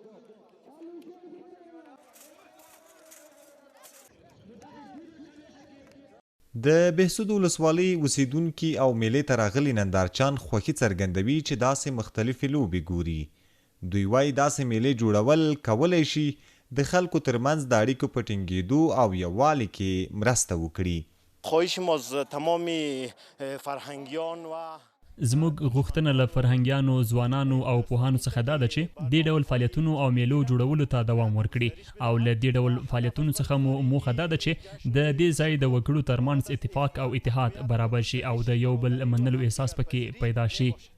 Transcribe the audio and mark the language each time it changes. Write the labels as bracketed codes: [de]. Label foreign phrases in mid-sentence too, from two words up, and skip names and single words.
[ps] د بهسود ولسوالۍ اوسیدونکي او میلې ته راغلي نندارچیان خوښي څرګندوي چې داسې مختلفې لوبې ګوري. دوی وایي داسې میلې جوړول کولی شي د خلکو ترمنځ د اړیکو په ټینګېدو او یووالي کې مرسته وکړي. [fa] خواهش ما از تمام فرهنګیان و [ps] زموږ غوښتنه له فرهنګیانو، ځوانانو او پوهانو څخه دا ده چې دې ډول فعالیتونو او میلو جوړولو ته دوام ورکړي. او له دې ډول فعالیتونو څخه مو موخه دا ده چې د دې ځای د وګړو ترمنځ اتفاق او اتحاد برابر شي او د یو بل منلو احساس پکې پیدا شي.